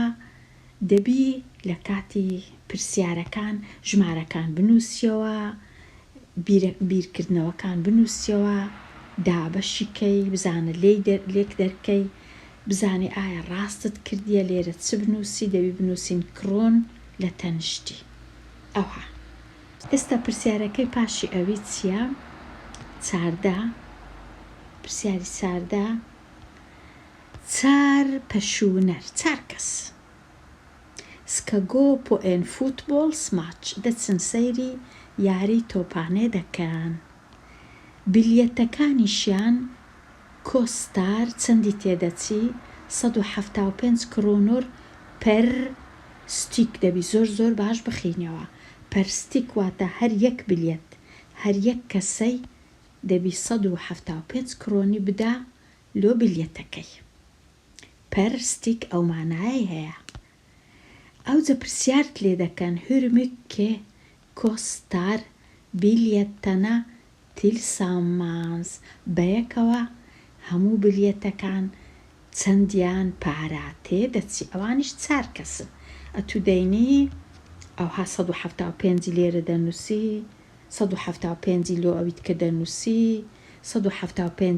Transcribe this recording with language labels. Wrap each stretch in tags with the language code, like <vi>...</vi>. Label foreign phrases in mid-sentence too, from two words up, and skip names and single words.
<ckb>دەبی لە کاتی پرسیارەکان ژمارەکان بنووسیەوە بیرکردنەوەکان بنووسیەوە دابەشیکەی بزانە لێک دەرکەی بزانێ ئایا ڕاستت کردیە لێرە چ بنووسی دەبی بنووسین کڕۆن لە تەنیشتی ئەوها ئێستا پرسیارەکەی پاشی ئەوی چییە؟ چاردا پرسیاری چاردا چار پەشوونەر چار کەس</ckb> <sv>ska gå på en fotbollsmatch</sv> <ckb>دەچن سەیری یاری تۆپانێ دەکەن بلیەتەکانیشیان کۆستار چەندی تێدەچی 175</ckb> <sv>kronor per styck</sv> <ckb>دەبی زۆر باش بخینەوە</ckb> <sv>per styck</sv> <ckb>واتە هەر یەک بلیەت هەر یەک کەسەی دەبی 175 کرۆنی بدا لۆ بلیەتەکەی</ckb> <sv>per styck</sv> <ckb>ئەو مانایە هەیە ئەوجە پرسیارت لێ دەکەن</ckb> <sv>hur mycket kostar biljetterna tillsammans</sv> <ckb>بەیەکەوە هەموو بلیەتەکان چەندیان پارە تێدەچی ئەوانیش چار کەسن ئەتو دەینی ئەوها 175 لێرە دەنووسی 175 لۆ ئەویت کە دەنووسی 175</ckb>